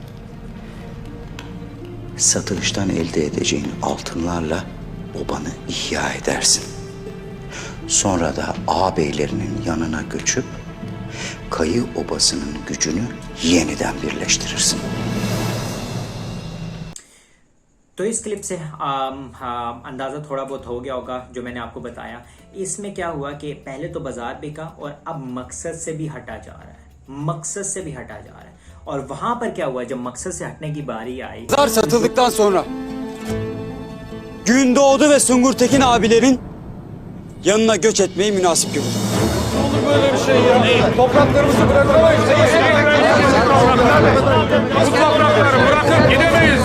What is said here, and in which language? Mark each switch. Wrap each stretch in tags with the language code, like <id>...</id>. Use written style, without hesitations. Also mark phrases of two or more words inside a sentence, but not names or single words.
<tr>Satıştan elde edeceğin altınlarla obanı ihya edersin. Sonra da ağabeylerinin yanına göçüp Kayı obasının gücünü yeniden birleştirirsin.</tr> <hi>तो इस क्लिप से अंदाज़ा थोड़ा बहुत हो गया होगा जो मैंने आपको बताया। इसमें क्या हुआ कि पहले तो बाजार बिका और अब मकसद से भी हटा जा रहा है, मकसद से भी हटा जा रहा है। और वहां पर क्या हुआ, जब मकसद से हटने की बारी आई,</hi> <tr>Pazar satıldıktan sonra Gündoğdu ve Sungur Tekin abilerin yanına göç etmeyi münasip görüyorum. olur böyle bir şey ya? Topraklarımızı bırakamayız. Bu toprakları bırakıp gidemeyiz.</tr>